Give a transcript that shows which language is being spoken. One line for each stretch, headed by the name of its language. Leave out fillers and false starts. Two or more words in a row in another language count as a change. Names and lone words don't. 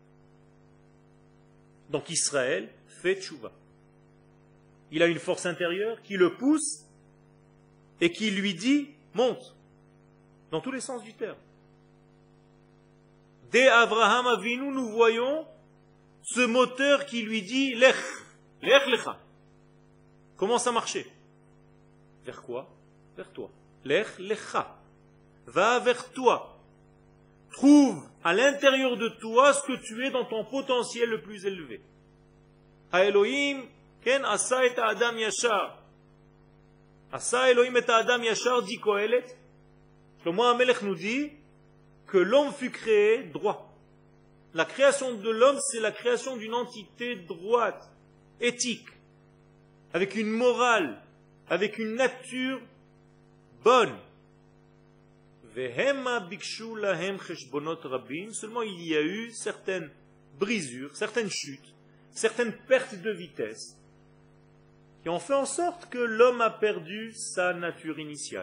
French: Donc Israël fait teshuva. Il a une force intérieure qui le pousse et qui lui dit, monte, dans tous les sens du terme. Dès Abraham Avinu, nous voyons ce moteur qui lui dit,
Hebrew: לך, לך לך.
French: Commence à marcher. Vers quoi? Vers toi.
Hebrew: לך לך.
French: Va vers toi. Trouve à l'intérieur de toi ce que tu es dans ton potentiel le plus élevé.
Hebrew: האלהים, כן עשה את האדם ישר. עשה אלהים את האדם ישר,
French: dit Kohelet. Shlomo HaMelech nous dit que l'homme fut créé droit. La création de l'homme, c'est la création d'une entité droite, éthique, avec une morale, avec une nature bonne. Seulement il y a eu certaines brisures, certaines chutes, certaines pertes de vitesse qui ont fait en sorte que l'homme a perdu sa nature initiale.